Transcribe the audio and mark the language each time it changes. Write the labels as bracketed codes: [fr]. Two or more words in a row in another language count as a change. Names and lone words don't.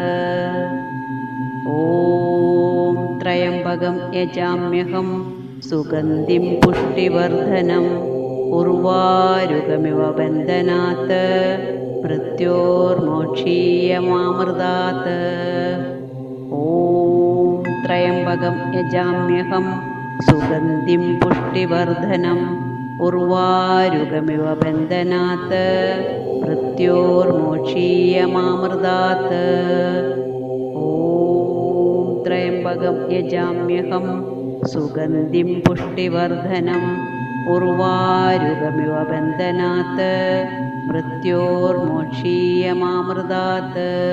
[sa] ॐ त्र्यम्बकं यजाम्यहं सुगन्धिं पुष्टिवर्धनम् उर्वारुकमिव बन्धनात् मृत्योर्मोक्षीयमामृतात्। ॐ ത്രയംബകം യജാമ്യഹം സുഗന്ധിം പുഷ്ടിവർദ്ധനം ഉർവാരുകമിവ ബന്ധനാത് മൃത്യോർമോക്ഷീയമാമൃതാത്. ഓം ത്രയംബകം യജാമ്യഹം സുഗന്ധിം പുഷ്ടിവർദ്ധനം ഉർവാരുകമിവ ബന്ധനാത് മൃത്യോർമോക്ഷീയമാമൃതാത്.